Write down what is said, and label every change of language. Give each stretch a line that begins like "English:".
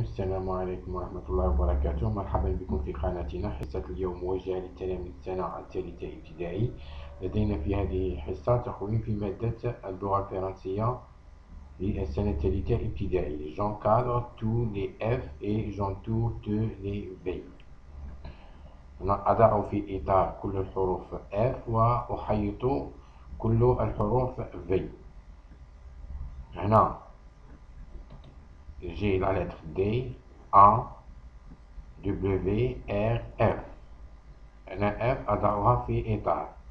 Arabic: السلام عليكم ورحمة الله وبركاته. مرحبا بكم في قناتنا. حصة اليوم موجهة للتلاميذ السنة الثالثة ابتدائي. لدينا في هذه الحصة تخوين في مادة اللغة الفرنسية للسنة الثالثة ابتدائي.
French: J'encadre tous les F et j'entoure tous les V.
Arabic: أنا أضع في إطار كل الحروف F وأحيط كل الحروف V. هنا
French: j'ai la lettre D, A, W, R, F.
Arabic: أنا F أضعها في إطار.